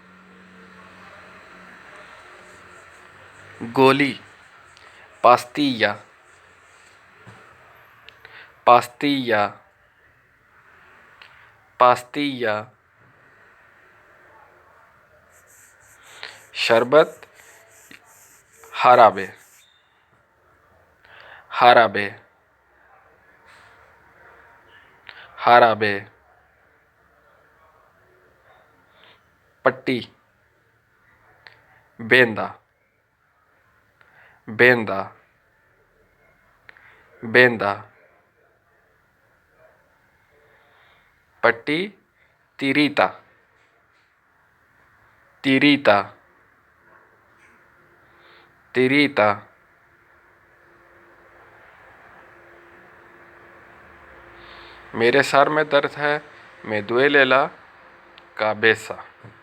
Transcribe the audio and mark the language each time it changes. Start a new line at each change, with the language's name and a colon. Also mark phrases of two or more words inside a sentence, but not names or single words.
Spanish: गोली, pastilla, pastilla, pastilla। शरबत, jarabe, jarabe, jarabe। पट्टी, venda, venda, venda.
Hindi: पट्टी,
Spanish: tirita, tirita, tirita।
Hindi: मेरे सर में दर्द है।
Spanish: me duele la cabeza,